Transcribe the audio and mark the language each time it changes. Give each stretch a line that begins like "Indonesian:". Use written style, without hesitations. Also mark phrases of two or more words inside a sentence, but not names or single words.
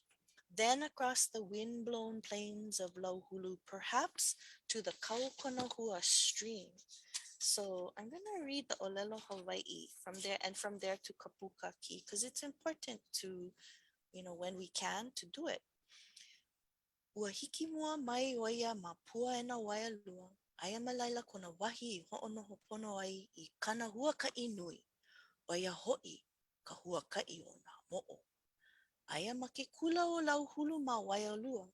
English: Then across the wind-blown plains of Lauhulu, perhaps to the Kaukonahua stream. So I'm going to read the
Hawaiian: Olelo Hawaii
English: from there and from there to Kapukaki, because it's important to, when we can, to do it.
Hawaiian: Ua hiki mua mai oia ma pua e na waialua. Aia malaila kona wahi I ho'onoho pono ai I kana huaka'i nui. Oia ho'i ka huaka'i o nā mo'o. Aia ma ke kula o Lauhulu ma waialua.